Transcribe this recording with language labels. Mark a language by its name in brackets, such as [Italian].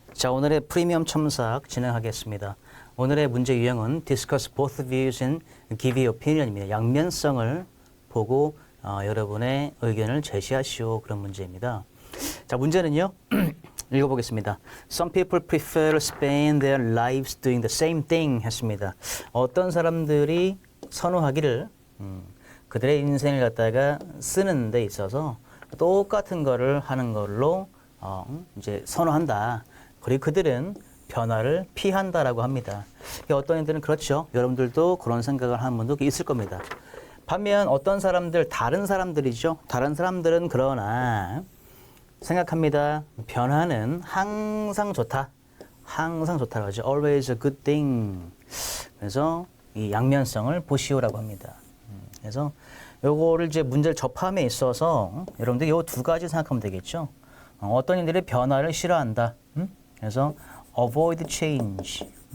[Korean] 자, 오늘의 프리미엄 첨삭 진행하겠습니다. 오늘의 문제 유형은 [English] discuss both views and give your opinion [Korean] 입니다. 양면성을 보고 여러분의 의견을 제시하시오. 그런 문제입니다. 자, 문제는요. 읽어보겠습니다. [English] Some people prefer to spend their lives doing the same thing [Korean] 했습니다. 어떤 사람들이 선호하기를 그들의 인생을 갖다가 쓰는 데 있어서 똑같은 거를 하는 걸로 이제 선호한다. 그리고 그들은 변화를 피한다라고 합니다. 어떤 애들은 그렇죠. 여러분들도 그런 생각을 하는 분도 있을 겁니다. 반면 어떤 사람들, 다른 사람들이죠. 다른 사람들은 그러나 생각합니다. 변화는 항상 좋다. 항상 좋다고 하죠. [English] Always a good thing. [Korean] 그래서 이 양면성을 보시오라고 합니다. 그래서 요거를 이제 문제를 접함에 있어서 여러분들 요 두 가지 생각하면 되겠죠. 어떤 이들이 변화를 싫어한다. 그래서 [English] avoid change.